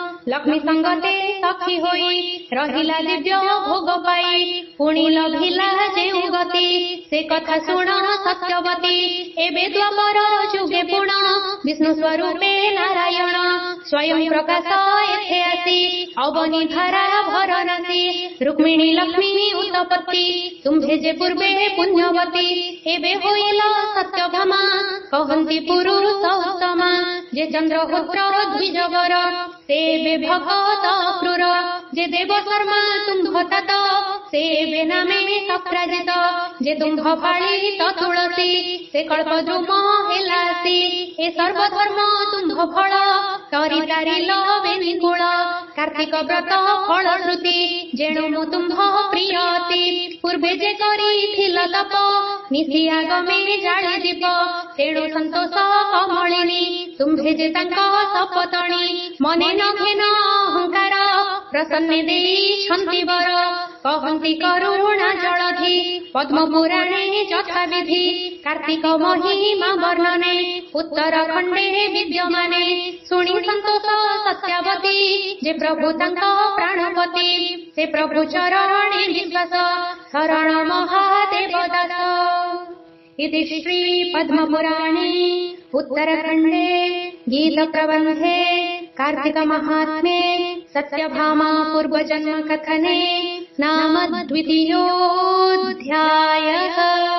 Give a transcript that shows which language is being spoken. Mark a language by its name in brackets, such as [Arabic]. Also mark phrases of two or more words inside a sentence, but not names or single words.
[Odia] ଲକ୍ଷ୍ମୀ ସଂଗତେ ସଖୀ ହୋଇ ରହିଲା ଦିବ୍ୟ ଭୋଗ ପାଇ ପୁଣି ଲଭିଲା ଯେଉ ଗତି ସେ କଥା ଶୁଣ ସତ୍ୟବତୀ ଏବେ ଦ୍ୱାପର ଯୁଗେ ପୁଣ ବିଷ୍ଣୁ ସ୍ୱରୂପେ ନାରାୟଣ ସ୍ୱୟଂ ପ୍ରକାଶ ଏଥେ ଆସି ଅବନୀ ଧାରା ଭରନାସି ରୁକ୍ମିଣୀ ଲକ୍ଷ୍ମୀ ଉତ୍ପତ୍ତି ତୁମ୍ଭେ ଯେ ପୂର୍ବେ ପୁଣ୍ୟବତୀ ଏବେ ହୋଇଲ ସତ୍ୟଭାମା କହନ୍ତି ପୁରୁଷ ଉତ୍ତମା ଯେ ଚନ୍ଦ୍ରହୋତ୍ର ଦ୍ୱିଜବର ସେବେ ଭଗତ କ୍ରୂର ଯେ ଦେବ ଶର୍ମା ତୁମ୍ଭ ତାତ ସେବେ ନାମେ ସପ୍ରାଜିତ ଯେ ତୁମ୍ଭ ଫାଳିତ ତୁଳସୀ ସେ କଳ୍ପଦ୍ରୁମ ହେଲାସି ଏ ସର୍ବଧର୍ମ ତୁମ୍ଭ ଫଳ କରି ତାରିଲ ବେନିକୂଳ କାର୍ତ୍ତିକ ବ୍ରତ ଫଳ ଶ୍ରୁତି ଯେଣୁ ମୁ ତୁମ୍ଭ ପ୍ରିୟତି ପୂର୍ବେ ଯେ କରିଥିଲ ତପ ନିଶି ଆଗମେ ଜାଳି ଦୀପ ତେଣୁ ସନ୍ତୋଷ କମଳିନୀ ତୁମ୍ଭେ ଯେ ତାଙ୍କ ସପତଣୀ ମନେ ନ ଘେନ ଅହଂକାର ପ୍ରସନ୍ନେ ଦେଇଛନ୍ତି ବର କହନ୍ତି କରୁଣା ଜଳଧି ପଦ୍ମ ପୁରାଣେ ଯଥା ବିଧି କାର୍ତ୍ତିକ ମହିମା ବର୍ଣ୍ଣନେ ଉତ୍ତରାଖଣ୍ଡେ ବିଦ୍ୟମାନେ ଶୁଣି ସନ୍ତୋଷ ସତ୍ୟାବତୀ ଯେ ପ୍ରଭୁ ତାଙ୍କ ପ୍ରାଣପତି ସେ ପ୍ରଭୁ ଚରଣେ ବିଶ୍ୱାସ ଶରଣ ମହାଦେବ ଦାସ ଇତି ଶ୍ରୀ ପଦ୍ମପୁରାଣେ ଉତ୍ତରାଖଣ୍ଡେ ଗୀତ ପ୍ରବନ୍ଧେ କାର୍ତ୍ତିକ ମହାତ୍ମ୍ୟେ ସତ୍ୟଭାମା ପୂର୍ବଜନ୍ମ କଥନେ ନାମ 2.